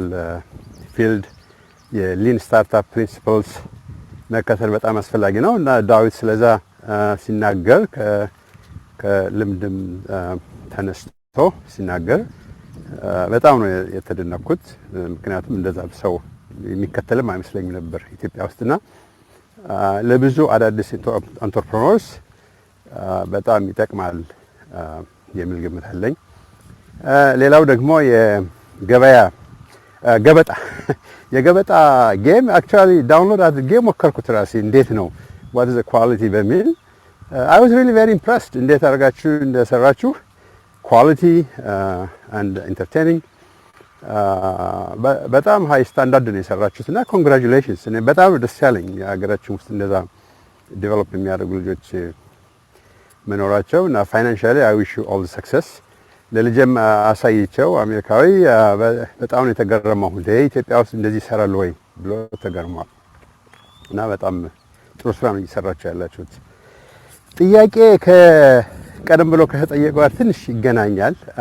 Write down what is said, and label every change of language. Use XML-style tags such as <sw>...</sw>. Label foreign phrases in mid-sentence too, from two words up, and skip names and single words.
<am>ፊልድ የሊን</am> <en>startup principles</en> <am>መከተል በጣም አስፈላጊ ነው እና ዳዊት ስለዛ ሲናገር ከልምድም ተነስቶ ሲናገር በጣም ነው የተደነቅኩት። ምክንያቱም እንደዛ ሰው የሚከተልም አይመስለኝም ነበር ኢትዮጵያ ውስጥና ለብዙ አዳዲስ አንትረፕረነርስ በጣም ይጠቅማል የሚል ግምት አለኝ። ሌላው ደግሞ</am> <en>የገበጣ game actually download</en> <am>አድርጌ ሞከርኩት ራሴ እንዴት ነው</am> <en>what is the quality በሚል I was really very impressed</en> <am>እንዴት አድርጋችሁ እንደሰራችሁ</am> <en>quality and entertaining</en> <am>በጣም</am> <en>high standard</en> <am>ነው የሰራችሁት እና ኮንግራቹሌሽንስ። እኔ በጣም ደስ ያለኝ የሀገራችን ውስጥ እንደዛ ዴቨሎፕ የሚያደርጉ ልጆች መኖራቸው እና ፋይናንሻሊ</am> <en>I wish you all the success።</en> <am>ለልጄም አሳይቸው አሜሪካዊ በጣም ነው የተገረመው። ኢትዮጵያ ውስጥ እንደዚህ ይሰራል ወይ ብሎ ተገርሟል እና በጣም ጥሩ ስራ ነው እየሰራችሁ ያላችሁት። ጥያቄ ከቀደም ብሎ ከተጠየቀው ጋር ትንሽ ይገናኛል።</am>